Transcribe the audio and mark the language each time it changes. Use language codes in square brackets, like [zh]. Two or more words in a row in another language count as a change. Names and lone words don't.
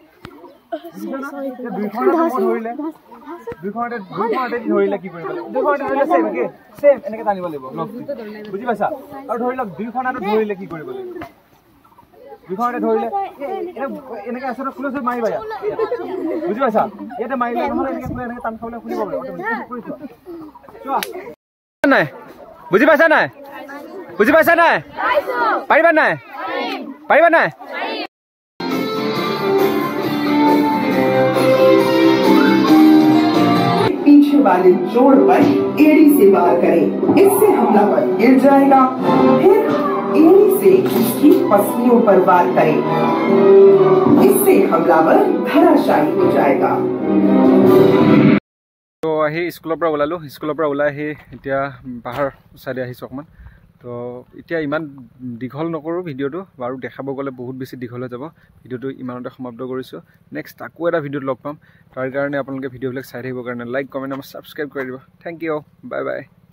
[as] দুইখনতে ধৰিলে কি কৰিব লাগিব দুইখনতে ধৰিলে চেম এনেকৈ টানিব লাগিব বুজি পাইছা আৰু ধৰি লওক দুইখন হাতত ধৰিলে কি কৰিব লাগিব দুইখনতে ধৰিলে এনেকৈ আছে ক্লোজ মাৰিবা ইয়াত বুজি পাইছা ইয়াতে মাৰিলে নহ'লে এনেকৈ টান খাবলৈ খুলিব নাই বুজি পাইছা নাই বুজি পাইছা নাই পাৰিবা নাই [hi] पीछे वाले जोड़ पर एड़ी से वार करें इससे हमलावर गिर जाएगा फिर एड़ी से उसकी पसलियों पर वार करें इससे हमलावर धराशायी हो जाएगा [as] তো আহি স্কুলৰ পৰা ওলালোঁ স্কুলৰ পৰা ওলাই আহি এতিয়া পাহাৰ চাইডে আহিছোঁ অকণমান তো এতিয়া ইমান দীঘল নকৰোঁ ভিডিঅ'টো বাৰু দেখাব গ'লে বহুত বেছি দীঘল হৈ যাব ভিডিঅ'টো ইমানতে সমাপ্ত কৰিছোঁ নেক্সট আকৌ এটা ভিডিঅ'ত লগ পাম তাৰ কাৰণে আপোনালোকে ভিডিঅ'বিলাক চাই থাকিবৰ কাৰণে [en] like comment [as] আৰু ছাবস্ক্ৰাইব কৰি দিব [en] thank you bye bye